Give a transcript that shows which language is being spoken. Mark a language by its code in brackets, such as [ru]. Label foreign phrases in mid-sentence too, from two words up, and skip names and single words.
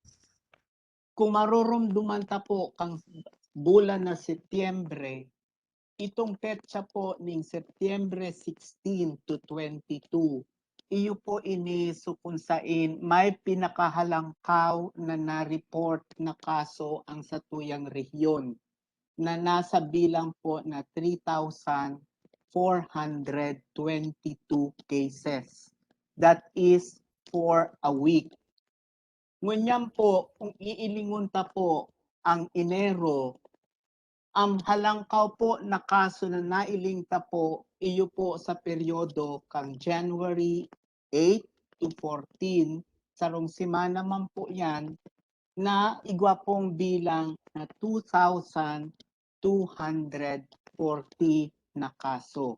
[bik] Kung marurumduman ta po kang bulan na Setyembre, itong petsa po ning Setyembre 16 to 22, iyo po ini sukunsain may pinakahalangkaw na na-report na kaso ang sa tuyang rehiyon na nasa bilang po na 3,422 cases. [en] That is for a week. [bik] Ngunyan po, kung iilingon ta po ang Enero, ang halangkaw po na kaso na nailingta po, iyo po sa peryodo kang January 8 to 14, sarong simana man po yan, na igwa pong bilang na 2,240 na kaso.